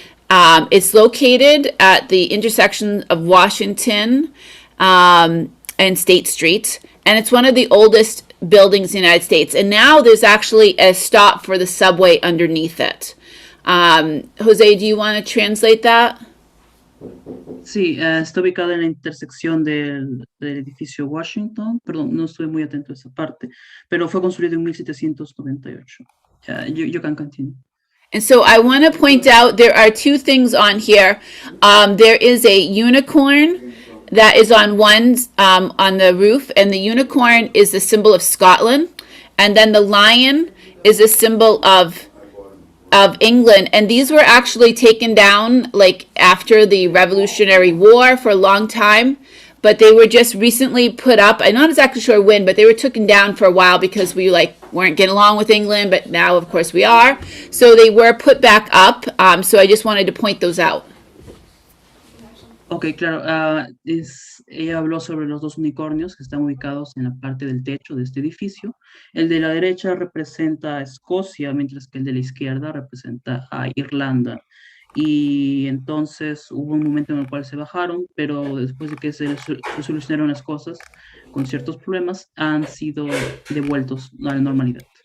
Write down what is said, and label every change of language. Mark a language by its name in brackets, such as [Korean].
[English] It's located at the intersection of Washington and State Street, and it's one of the oldest buildings in the United States. And now there's actually a stop for the subway underneath it. Jose, do you want to translate that? [Spanish] Sí, está ubicada en la intersección del edificio Washington. Perdón, no estuve muy atento a esa parte, pero fue construido en 1798. [English] You can continue. And so I want to point out there are two things on here. There is a unicorn that is on on the roof, and the unicorn is a symbol of Scotland, and then the lion is a symbol of England, and these were actually taken down like after the Revolutionary War for a long time, but they were just recently put up. I'm not exactly sure when, but they were taken down for a while because we weren't getting along with England, but now of course we are. So they were put back up. So I just wanted to point those out. [Spanish] Ok, claro. Ella habló sobre los dos unicornios que están ubicados en la parte del techo de este edificio. El de la derecha representa a Escocia, mientras que el de la izquierda representa a Irlanda. Y entonces hubo un momento en el cual se bajaron, pero después de que se solucionaron las cosas con ciertos problemas, han sido devueltos a la normalidad.